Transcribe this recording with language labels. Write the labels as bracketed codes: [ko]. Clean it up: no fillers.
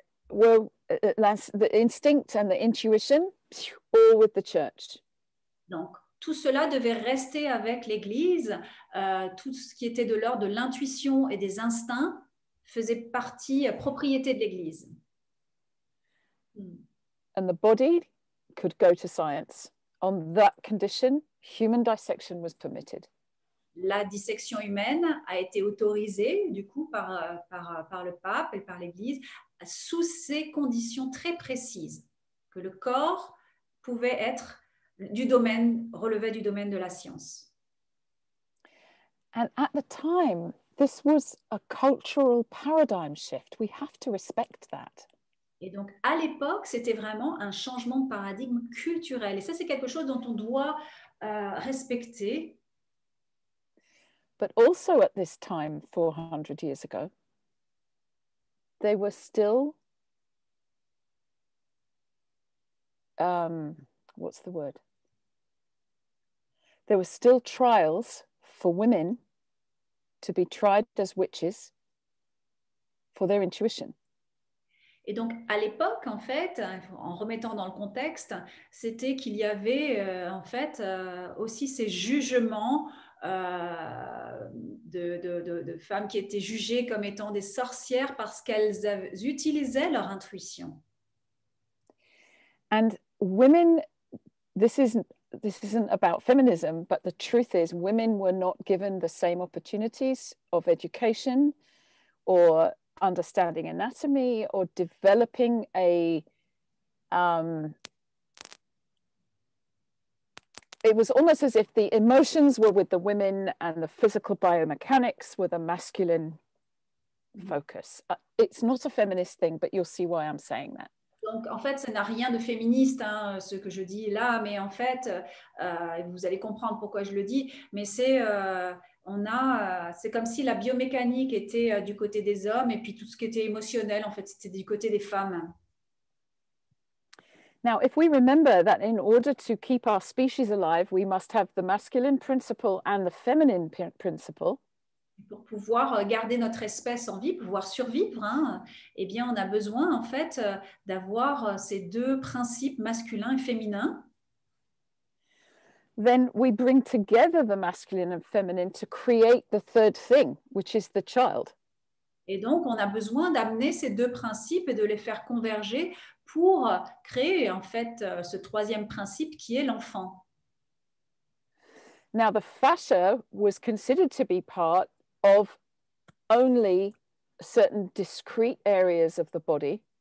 [en] Were the instinct and the intuition, all with the church. [fr] Donc, tout cela devait rester avec l'Église. Tout ce qui était de l'ordre de l'intuition et des instincts faisait partie, propriété de l'Église. [en] And the body could go to science. On that condition, human dissection was permitted. [fr] La dissection humaine a été autorisée, du coup, par le pape et par l'Église, sous ces conditions très précises, que le corps pouvait être relevait du domaine de la science. [en] And at the time, this was a cultural paradigm shift. We have to respect that. [fr] Et donc, à l'époque, c'était vraiment un changement de paradigme culturel. Et ça, c'est quelque chose dont on doit respecter. [en] But also at this time, 400 years ago, they were still, what's the word? There were still trials for women to be tried as witches for their intuition. [fr] Et donc, à l'époque, en fait, en remettant dans le contexte, c'était qu'il y avait, en fait, aussi ces jugements de femmes qui étaient jugées comme étant des sorcières parce qu'elles utilisaient leur intuition. [en] And women, this isn't about feminism, but the truth is women were not given the same opportunities of education or understanding anatomy or developing it was almost as if the emotions were with the women and the physical biomechanics were the masculine focus. It's not a feminist thing, but you'll see why I'm saying that. [fr] Donc, en fait, ça n'a rien de féministe, hein, ce que je dis là, mais en fait, vous allez comprendre pourquoi je le dis, mais c'est comme si la biomécanique était du côté des hommes et puis tout ce qui était émotionnel, en fait, c'était du côté des femmes. [en] Now, if we remember that in order to keep our species alive, we must have the masculine principle and the feminine principle. [fr] Pour pouvoir garder notre espèce en vie, pouvoir survivre, hein, eh bien, on a besoin, en fait, d'avoir ces deux principes masculins et féminins. [en] Then we bring together the masculine and feminine to create the third thing, which is the child. [fr] Et donc, on a besoin d'amener ces deux principes et de les faire converger pour créer, en fait, ce troisième principe qui est l'enfant. [en] Now, the fascia was considered to be part of only certain discrete areas of the body.